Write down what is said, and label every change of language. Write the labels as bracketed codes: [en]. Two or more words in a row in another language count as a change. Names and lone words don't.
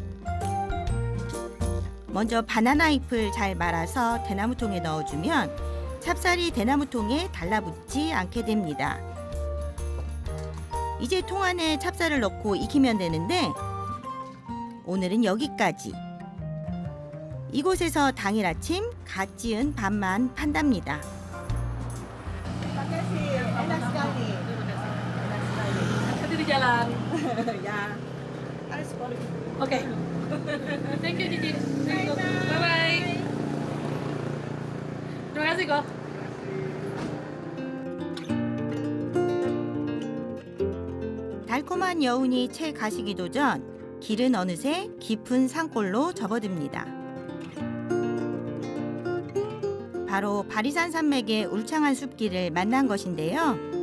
[ko] 먼저 바나나 잎을 잘 말아서 대나무통에 넣어주면 찹쌀이 대나무통에 달라붙지 않게 됩니다. 이제 통 안에 찹쌀을 넣고 익히면 되는데 오늘은 여기까지. 이곳에서 당일 아침 갓 지은 밥만 판답니다. [id] Hati di jalan. [ko] 야, [id] Oke. [en] Thank you, Cici. Thank you. Bye-bye. [id] Terima kasih, kok. [ko] 달콤한 여운이 채 가시기도 전 길은 어느새 깊은 산골로 접어듭니다. 바로 바리산 산맥의 울창한 숲길을 만난 것인데요.